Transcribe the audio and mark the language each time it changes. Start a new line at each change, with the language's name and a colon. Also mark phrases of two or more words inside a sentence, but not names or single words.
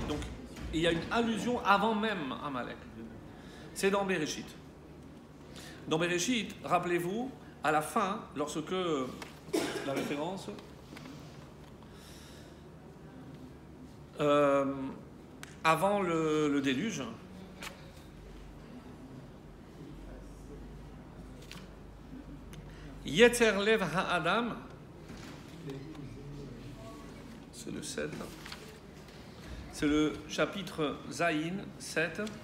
French: Donc, il y a une allusion avant même Amalek. C'est dans Bereshit. Dans Bereshit, rappelez-vous, à la fin, lorsque... La référence. Avant le déluge.
Hebrew: יצר לב האדם.
French: C'est le 7. C'est le chapitre Zayin 7.